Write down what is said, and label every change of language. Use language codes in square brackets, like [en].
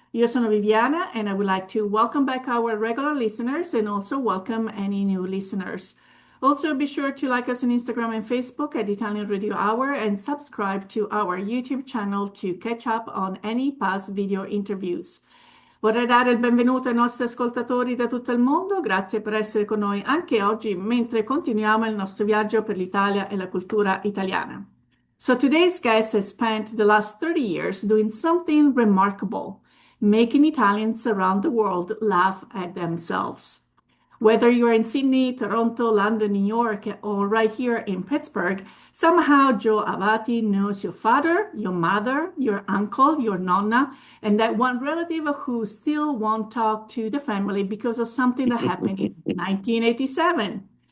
[it] Io sono Viviana, [en] and I would like to welcome back our regular listeners and also welcome any new listeners. Also, be sure to like us on Instagram and Facebook at Italian Radio Hour and subscribe to our YouTube channel to catch up on any past video interviews. [it] Vorrei dare il benvenuto ai nostri ascoltatori da tutto il mondo, grazie per essere con noi anche oggi mentre continuiamo il nostro viaggio per l'Italia e la cultura italiana. [en] So today's guest has spent the last 30 years doing something remarkable, making Italians around the world laugh at themselves. Whether you're in Sydney, Toronto, London, New York, or right here in Pittsburgh, somehow Joe Avati knows your father, your mother, your uncle, your nonna, and that one relative who still won't talk to the family because of something that happened in 1987.